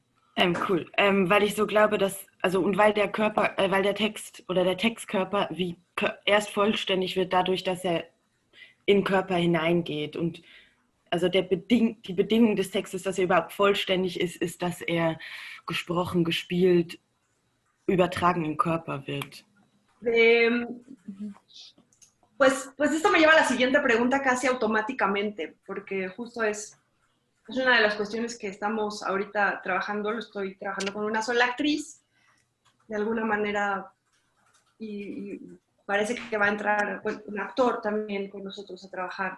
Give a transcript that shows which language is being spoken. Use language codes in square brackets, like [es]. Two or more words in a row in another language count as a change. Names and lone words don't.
[de] Cool, weil ich so glaube, dass, also und weil der Körper, weil der Text oder der Textkörper wie erst vollständig wird dadurch, dass er in den Körper hineingeht und also die Bedingung des Textes, dass er überhaupt vollständig ist, ist, dass er gesprochen, gespielt, übertragen im Körper wird. [es] Pues esto me lleva a la siguiente pregunta casi automáticamente, porque justo es una de las cuestiones que estamos ahorita trabajando, lo estoy trabajando con una sola actriz, de alguna manera, y parece que va a entrar bueno, un actor también con nosotros a trabajar.